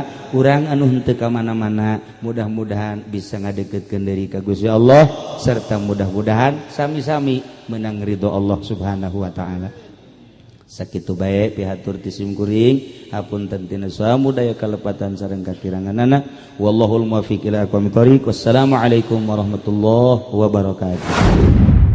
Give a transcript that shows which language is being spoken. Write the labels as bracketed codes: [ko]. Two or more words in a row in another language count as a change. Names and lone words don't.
[su] Urang anu henteu ka mana-mana mudah-mudahan bisa ngadeukeutkeun deui ka Gusti Allah serta mudah-mudahan sami-sami menang ridho [ar] الله سبحانه وتعالى. [su] Sakitu bae pihatur ti simkuring hapunten tina samudaya kalepatan sareng katiranganana. [ar] والله الموفق إلى أقوم الطريق. والسلام عليكم ورحمة الله وبركاته.